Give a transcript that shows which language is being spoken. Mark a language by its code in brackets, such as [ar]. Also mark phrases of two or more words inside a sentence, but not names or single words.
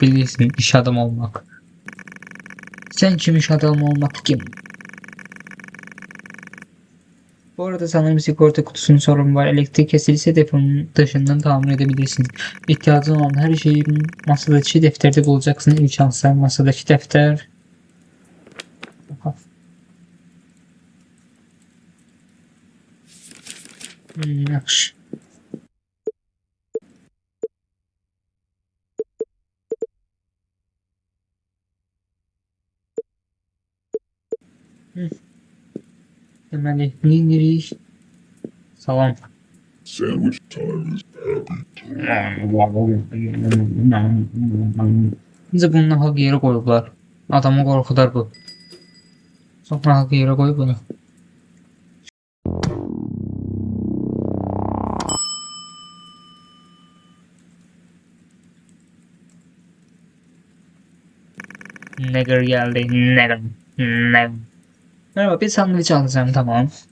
[tr] Bilirsin iş adamı olmak. Sen kim iş adamı olmak kim? Bu arada sanırım sigorta kutusunun sorunu var. Elektrik kesilirse deponun dışından tamir edebilirsiniz. İhtiyacın olan her şeyi masadaki defterde bulacaksın. İlk şanslar masadaki defter. Aha. [az] Yaxşı. Deməli, neyinirik? Salam. [en] Sandwich time is happy. [az] Bizi bunu nahaq yerə qoyublar. Adamı qorxudar bu. Çox nahaq yerə qoyub bunu. [tr] Neger geldi. Neger. Neger. Merhaba bir sandviç alacağım tamam.